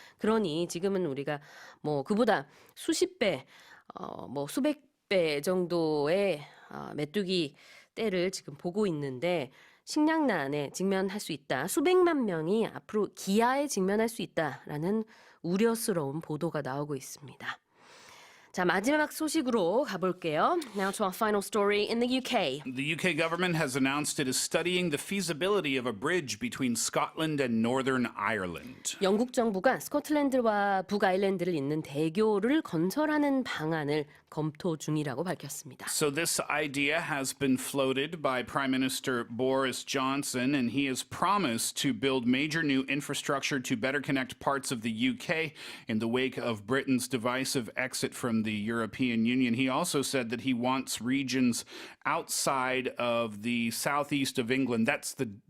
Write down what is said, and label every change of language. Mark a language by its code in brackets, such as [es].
[ko] 그러니 지금은 우리가 뭐 그보다 수십 배, 뭐 수백 배 정도의 메뚜기 떼를 지금 보고 있는데 식량난에 직면할 수 있다. 수백만 명이 앞으로 기아에 직면할 수 있다라는 우려스러운 보도가 나오고 있습니다. 자, 마지막 소식으로 가볼게요. [en] Now to our final story in the UK. The UK government has announced it is studying the feasibility of a bridge between Scotland and Northern Ireland. [ko] 영국 정부가 스코틀랜드와 북아일랜드를 잇는 대교를 건설하는 방안을 검토 중이라고 밝혔습니다. [en] So this idea has been floated by Prime Minister Boris Johnson, and he has promised to build major new infrastructure to better connect parts of the UK in the wake of Britain's divisive exit from the European Union. He also said that he wants regions outside of the southeast of England, that's the